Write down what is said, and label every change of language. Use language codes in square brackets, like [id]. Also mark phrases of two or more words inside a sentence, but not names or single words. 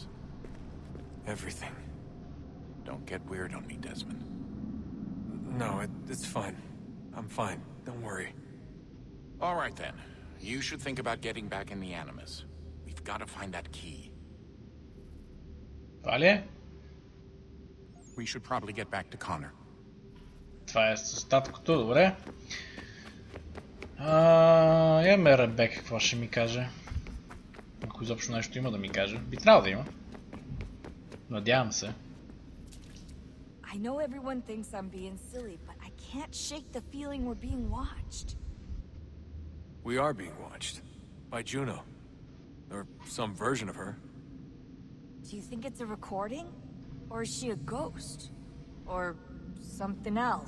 [en] Everything. Don't get weird on me, Desmond. No, it's fine. I'm fine. Don't worry. All right, then. You should think about getting back in the Animus. We've got to find that key. [bg] Това ли е? [en] We should probably get back to Connor. [bg] Това е с таткото, добре. Имаме Ребека, какво ще ми каже? Ако изобщо нещо има да ми каже. Би трябвало да има. Надявам се. [en] I know everyone thinks I'm being silly, but I can't shake the feeling we're being watched. We are being watched. By Juno. Or some version of her. Do you think it's a recording? Or is she a ghost? Or something else?